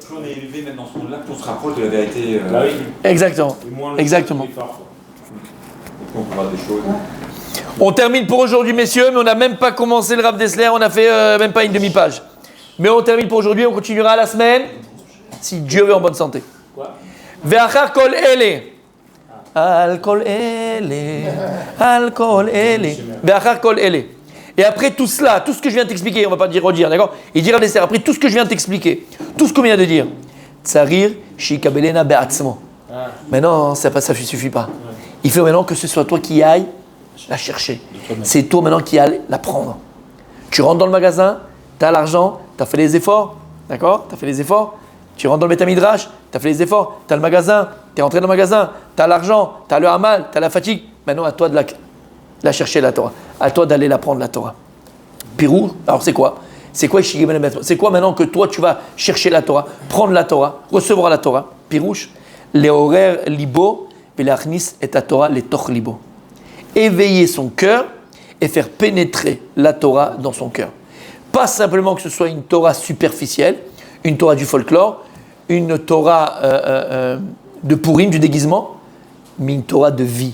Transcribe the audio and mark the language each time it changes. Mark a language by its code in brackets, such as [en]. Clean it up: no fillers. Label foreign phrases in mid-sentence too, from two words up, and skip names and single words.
[fr] Plus on est élevé même dans ce monde-là, plus on se rapproche de la vérité. Bah oui. Exactement. Et moins le Exactement. choc est fort, quoi. On peut voir des choses. On termine pour aujourd'hui, messieurs, mais on n'a même pas commencé le Rav Dessler, on a fait même pas une demi-page. Mais on termine pour aujourd'hui, on continuera la semaine, si Dieu veut, en bonne santé. Quoi? [he] ואחר כל אלה. על כל אלה. על כל אלה. ואחר כל אלה. [fr] Et après tout cela, tout ce que je viens de t'expliquer, on ne va pas dire redire, d'accord? Il dira Dessler, après tout ce que je viens de t'expliquer, tout ce qu'on vient de dire, [he] צריך שיקבלנה בעצמו. [fr] Mais non, ça ne suffit pas. Il faut maintenant que ce soit toi qui ailles la chercher. C'est toi maintenant qui ailles la prendre. Tu rentres dans le magasin, tu as l'argent, tu as fait les efforts, d'accord? Tu as fait les efforts. Tu rentres dans le Beth Midrash, tu as fait les efforts, tu as le magasin, tu es rentré dans le magasin, tu as l'argent, tu as le hamal, tu as la fatigue. Maintenant, à toi de la chercher, la Torah. À toi d'aller la prendre, la Torah. Pirou, alors c'est quoi? C'est quoi C'est quoi maintenant que toi tu vas chercher la Torah, prendre la Torah, recevoir la Torah, [he] פירוש, לעורר לבו, ולהכניס את התורה לתוך לבו. [fr] Éveiller son cœur et faire pénétrer la Torah dans son cœur. Pas simplement que ce soit une Torah superficielle, une Torah du folklore, une Torah de Purim, du déguisement, mais une Torah de vie.